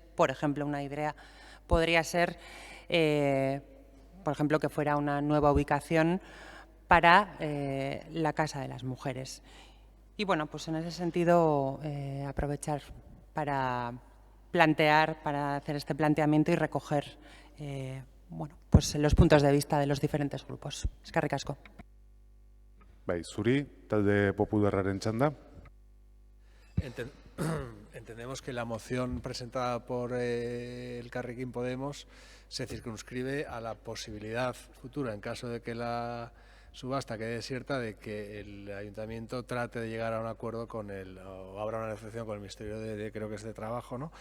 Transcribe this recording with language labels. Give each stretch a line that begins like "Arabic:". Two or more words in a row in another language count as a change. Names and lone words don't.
Spanish: Por ejemplo, una idea podría ser, por ejemplo, que fuera una nueva ubicación para la Casa de las Mujeres. Y, en ese sentido, aprovechar para hacer este planteamiento y recoger los puntos de vista de los diferentes grupos.
Basque: Eskerrik asko. Bai, zuri, talde popularraren txanda.
Spanish: Entendemos que la moción presentada por Elkarrekin Podemos se circunscribe a la posibilidad futura, en caso de que la subasta quede desierta, de que el Ayuntamiento trate de llegar a un acuerdo o abra una negociación con el Ministerio creo que es de Trabajo, ¿no?